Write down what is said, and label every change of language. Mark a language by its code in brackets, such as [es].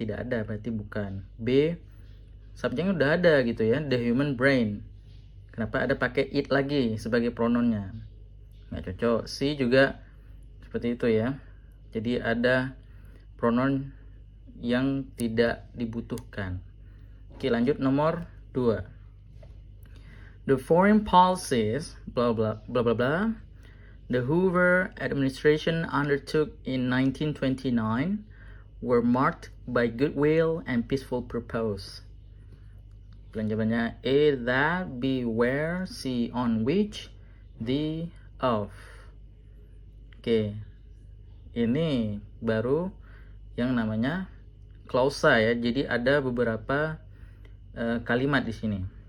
[id] Tidak ada, berarti bukan. B, subjeknya udah ada gitu ya, [en] the human brain. [id] Kenapa ada pakai it lagi sebagai pronounnya? Nggak cocok. C juga seperti itu ya. Jadi ada pronoun yang tidak dibutuhkan. Oke, lanjut nomor 2. [en] The foreign policies blah blah blah blah blah the Hoover administration undertook in 1929 were marked by goodwill and peaceful purpose. [id] Jawabannya A, that, B, where, C, on which, D, of. Oke, ini baru yang namanya klausa ya. Jadi ada beberapa kalimat di sini.